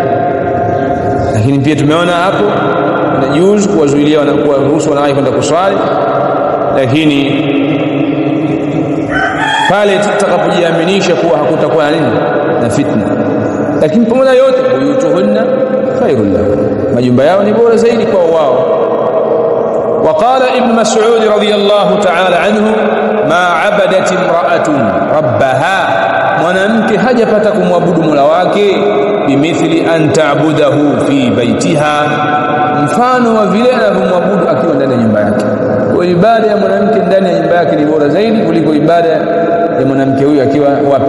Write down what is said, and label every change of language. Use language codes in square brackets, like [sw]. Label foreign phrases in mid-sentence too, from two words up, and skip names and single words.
[sw] Lakini pia tumeona hapo inajuzu kuwazuilia na kuwaruhusu wanawake kwenda kuswali, lakini pale tutakapojiaminisha kuwa hakutakuwa na nini, na fitna. Lakini pamoja yote, [ar] بيوتهن خير لهم, [sw] majumba yao ni bora zaidi kwa wao. [ar] وقال ابن مسعود رضي الله تعالى عنه ما عبدت امرأة ربها, [sw] mwanamke hajapata kumwabudu Mola wake [ar] بمثل أن تعبده في بيتها, [sw] mfano wa vile anavyomwabudu akiwa ndani ya nyumba yake. Kwa ibada ya mwanamke ndani ya nyumba yake ni bora zaidi kuliko ibada ya mwanamke huyo akiwa wapi?